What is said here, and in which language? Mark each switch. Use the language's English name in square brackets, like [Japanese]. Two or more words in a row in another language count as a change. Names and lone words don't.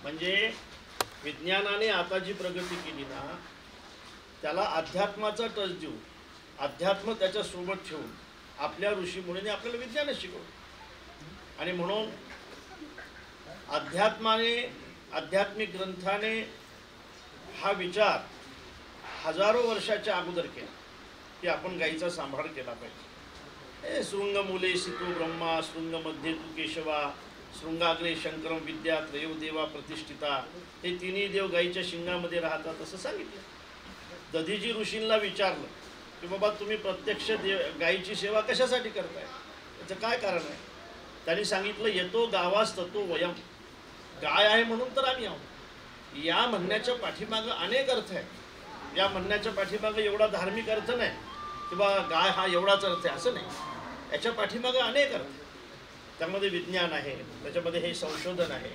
[Marathi] म्हणजे विज्ञानाने आता जी प्रगती केली ना, त्याला अध्यात्माचा टच देऊन, अध्यात्म त्याच्यासोबत ठेवून आपल्या ऋषीमुनीने आपल्याला विज्ञानच शिकवलं. आणि म्हणून आध्यात्मिक ग्रंथाने हा विचार हजारो वर्षाच्या अगोदर केला की आपण गायीचा सांभाळ केला पाहिजे. [Sanskrit] शृंगमूले सितो ब्रह्मा, शृंगमध्ये तू केशवा, शृंगाग्रे शंकरम विद्या त्रयो देवा प्रतिष्ठिता. [Marathi] हे तिन्ही देव गायीच्या शिंगामध्ये राहतात असं सांगितलं. दधीजी ऋषींना विचारलं की बाबा तुम्ही प्रत्यक्ष गायीची सेवा कशासाठी करताय, त्याचं काय कारण आहे? त्यांनी सांगितलं [Sanskrit] येतो गावास ततो वयम, [Marathi] गाय आहे म्हणून तर आम्ही आहोत. या म्हणण्याच्या पाठीमागं अनेक अर्थ आहेत. या म्हणण्याच्या पाठीमागं एवढा धार्मिक अर्थ नाही की बा गाय हा एवढाच अर्थ आहे असं नाही. याच्या पाठीमागं अनेक अर्थ, त्यामध्ये विज्ञान आहे, त्याच्यामध्ये हे संशोधन आहे.